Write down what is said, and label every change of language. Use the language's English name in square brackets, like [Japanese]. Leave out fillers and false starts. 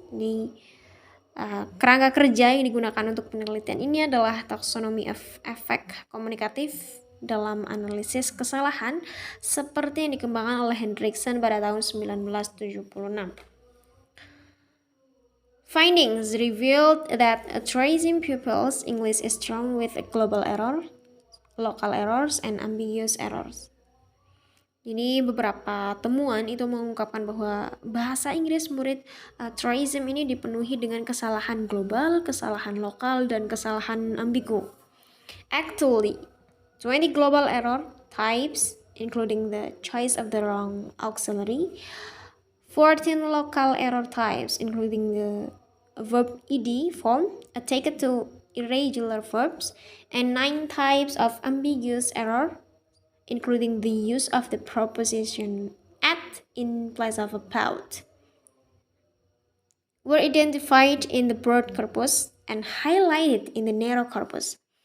[Indonesian] Di kerangka kerja yang digunakan untuk penelitian ini adalah taksonomi efek komunikatif dalam analisis kesalahan seperti yang dikembangkan oleh Hendrickson pada tahun 1976. [English] Findings revealed that tracing pupils' English is strong with global error, local errors, and ambiguous errors. [Indonesian] Ini beberapa temuan itu mengungkapkan bahwa bahasa Inggris murid Troism ini dipenuhi dengan kesalahan global, kesalahan lokal, dan kesalahan ambigu. [English] Actually, 20 global error types, including the choice of the wrong auxiliary, 14 local error types, including the verb ed form, attached to irregular verbs, and 9 types of ambiguous error, including the use of the preposition at in place of about, were identified in the broad corpus and highlighted in the narrow corpus.